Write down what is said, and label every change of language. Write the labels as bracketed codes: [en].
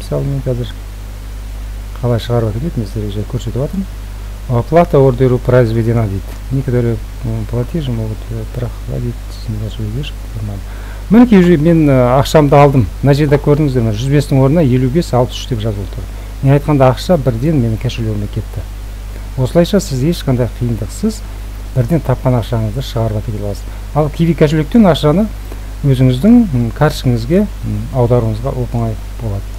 [kk] Мысалы мен қазір қалай шығарып әкетеді, мен сіздерге көрсетіп жатырмын. [ru] Оплата ордеру произведена [kk] дейді. [ru] Некоторые платежи могут проходить с небольшой задержкой. [kk] Мінекей уже мен ақшамды алдым. Мына жерде көрдіңіздер, 105-тің орнына 55-63 деп жазылып тұр. Мен айтқанда ақша бірден менің кошелегіме кетті. Осылайша сіз ешқандай қиындықсыз бірден тапқан ақшаңызды шығарып әкете аласыз. Ал Kiwi кошелектен ақшаны өзіңіздің карточкаңызға аударуыңызға оп-оңай болады.